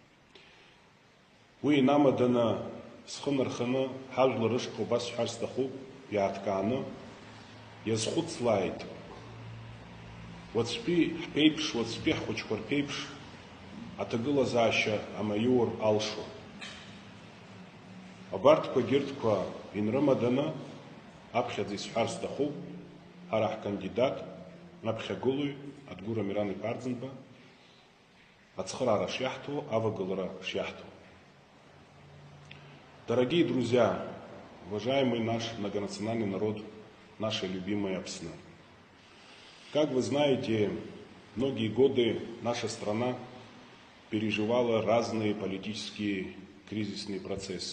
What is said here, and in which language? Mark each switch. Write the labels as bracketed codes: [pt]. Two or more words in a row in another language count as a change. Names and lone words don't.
[ab] Уи инамаданы схы нарханы ҳажәлар рышҟа убас сҳәар сҭахуп, иааҭкааны иазхәыцлааит уаҵәтәи ҳԥеиԥш, уаҵәтәи ҳхәыҷқәа рԥеиԥш аҭагылазаашьа амаиур алшо. Абарҭқәа егьырҭқәа инрымаданы аԥхьаӡа исҳәар сҭахуп, ҳара ҳкандидат аԥхьагылаҩ Адгәыр Амиран-иԥа Арӡынба ацхыраара шиаҳҭо, авагалара шиаҳҭо. [ru] Дорогие друзья, уважаемый наш многонациональный народ, наша любимая Апсны. Как вы знаете, многие годы наша страна переживала разные политические кризисные процессы.